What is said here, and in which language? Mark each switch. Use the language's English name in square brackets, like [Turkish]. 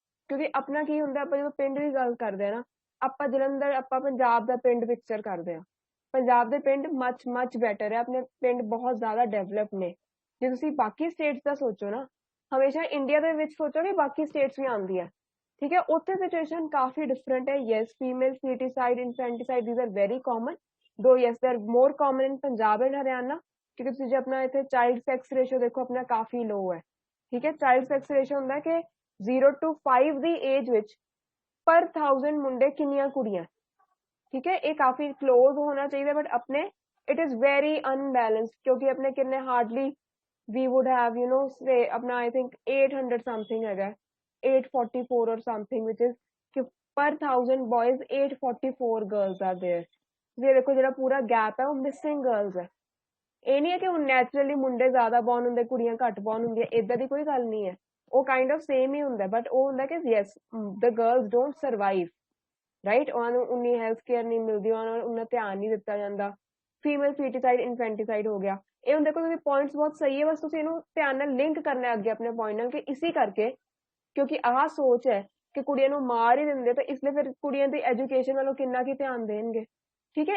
[Punjabi] ਕਿਉਂਕਿ ਆਪਣਾ ਕੀ ਹੁੰਦਾ, ਆਪਾਂ ਜਦੋਂ ਪਿੰਡ ਦੀ ਗੱਲ ਕਰਦੇ ਆ ਨਾ, ਆਪਾਂ ਜਲੰਧਰ, ਆਪਾਂ ਪੰਜਾਬ ਦਾ ਪਿੰਡ ਪਿਕਚਰ ਕਰਦੇ ਆ। ਪੰਜਾਬ ਦੇ ਪਿੰਡ ਮਚ ਬੈਟਰ ਹੈ, ਆਪਣੇ ਪਿੰਡ ਬਹੁਤ ਜ਼ਿਆਦਾ ਡਿਵੈਲਪ ਨੇ। ਜੇ ਤੁਸੀਂ ਬਾਕੀ ਸਟੇਟਸ ਦਾ ਸੋਚੋ ਨਾ, ਹਮੇਸ਼ਾ ਇੰਡੀਆ ਦੇ ਵਿੱਚ ਸੋਚੋ ਕਿ ਬਾਕੀ ਸਟੇਟਸ ਵੀ ਆਉਂਦੀ ਹੈ, ਠੀਕ ਹੈ, ਉੱਥੇ ਸਿਚੁਏਸ਼ਨ ਕਾਫੀ ਡਿਫਰੈਂਟ ਹੈ। Yes, female ਫੀਟੀਸਾਈਡ, ਇਨਫੈਂਟੀਸਾਈਡ, [English] these are very common, though yes they are more common in [Punjabi] Punjab and Haryana. ਕਿਉਂਕਿ ਤੁਸੀਂ ਜੇ ਆਪਣਾ ਇੱਥੇ ਚਾਈਲਡ ਸੈਕਸ ਰੇਸ਼ੋ ਦੇਖੋ, ਆਪਣਾ ਕਾਫੀ ਲੋ ਹੈ, ਠੀਕ ਹੈ। ਚਾਈਲਡ ਸੈਕਸ ਰੇਸ਼ੋ ਹੁੰਦਾ ਕਿ 0 to 5 ਦੀ ਏਜ ਵਿੱਚ ਪਰ 1000 ਮੁੰਡੇ ਕਿੰਨੀਆਂ ਕੁੜੀਆਂ, ਠੀਕ ਹੈ, ਇਹ ਕਾਫੀ ਕਲੋਜ਼ ਹੋਣਾ ਚਾਹੀਦਾ। [English] but ਆਪਣੇ it is very unbalanced, [Punjabi] ਕਿਉਂਕਿ ਆਪਣੇ ਕਿੰਨੇ [English] Hardly we would have, you know, say अपना I think 800 something है, 844 or something, which is per 1000 boys 844 girls are there। [Hindi] ये देखो जरा पूरा गैप है, वो मिसिंग गर्ल्स है। [Punjabi] ਇਹ ਨਹੀਂ ਹੈ ਕਿ ਹੁਣ ਨੈਚੁਰਲੀ ਮੁੰਡੇ ਜ਼ਿਆਦਾ ਬੌਰਨ ਹੁੰਦੇ, ਕੁੜੀਆਂ ਘੱਟ ਬੌਰਨ ਹੁੰਦੀਆਂ, ਇਦਾਂ ਦੀ ਕੋਈ ਗੱਲ ਨਹੀਂ ਹੈ। ਉਹ ਕਾਈਂਡ ਆਫ ਸੇਮ ਹੀ ਹੁੰਦਾ, ਬਟ ਉਹ ਹੁੰਦਾ ਕਿ [English] yes the girls don't survive, [Punjabi] right, ਉਹਨਾਂ ਨੂੰ ਉਨੀ ਹੈਲਥ ਕੇਅਰ ਨਹੀਂ ਮਿਲਦੀ, ਉਹਨਾਂ ਨੂੰ ਉਨਾ ਧਿਆਨ ਨਹੀਂ ਦਿੱਤਾ ਜਾਂਦਾ। ਫੀਮੇਲ ਫੀਟੀਸਾਈਡ, ਇਨਫੈਂਟੀਸਾਈਡ ਹੋ ਗਿਆ। ਇਹ ਹੁਣ ਦੇਖੋ ਤੁਸੀਂ ਪੁਆਇੰਟਸ ਬਹੁਤ ਸਹੀ ਹੈ, ਬਸ ਤੁਸੀਂ ਇਹਨੂੰ ਧਿਆਨ ਨਾਲ ਲਿੰਕ ਕਰਨਾ ਅੱਗੇ ਆਪਣੇ ਪੁਆਇੰਟ ਨਾਲ, ਕਿ ਇਸੀ ਕਰਕੇ ਕਿਉਂਕਿ ਆਹ ਸੋਚ ਹੈ ਕਿ ਕੁੜੀਆਂ ਨੂੰ ਮਾਰ ਹੀ ਦਿੰਦੇ, ਤਾਂ ਇਸ ਲਈ ਫਿਰ ਕੁੜੀਆਂ ਦੀ ਐਜੂਕੇਸ਼ਨ ਵੱਲੋਂ ਕਿੰਨਾ ਕੀ ਧਿਆਨ ਦੇਣਗੇ, ਠੀਕ ਹੈ।